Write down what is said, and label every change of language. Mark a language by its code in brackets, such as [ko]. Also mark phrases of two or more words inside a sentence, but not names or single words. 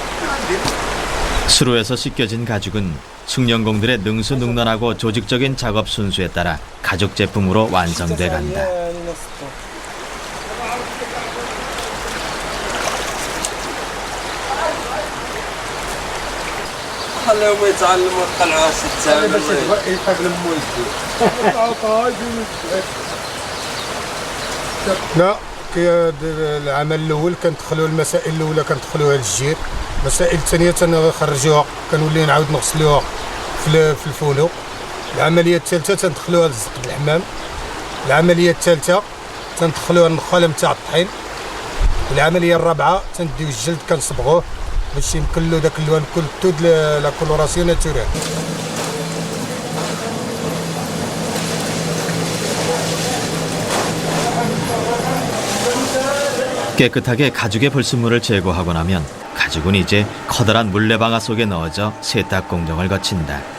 [ko] 수로에서 씻겨진 가죽은 숙련공들의 능수능란하고 조직적인 작업 순수에 따라 가죽 제품으로 완성돼 간다. [ar] خليهم يتعلموا يطلعوا لا العمل الاول كندخلوا المسائل الاولى كندخلوها للجير، المسائل الثانيه تنخرجوها كنولي نعاود نغسلوها في الفولو. العمليه الثالثه تندخلوها للزق الحمام. العمليه الثالثه تندخلوها النخاله نتاع الطحين. والعمليه الرابعه تنديو الجلد كنصبغوه باش يمكن له داك اللون كل تود [fr] la coloration naturelle. [ko] 깨끗하게 가죽의 불순물을 제거하고 나면 가죽은 이제 커다란 물레방아 속에 넣어져 세탁 공정을 거친다.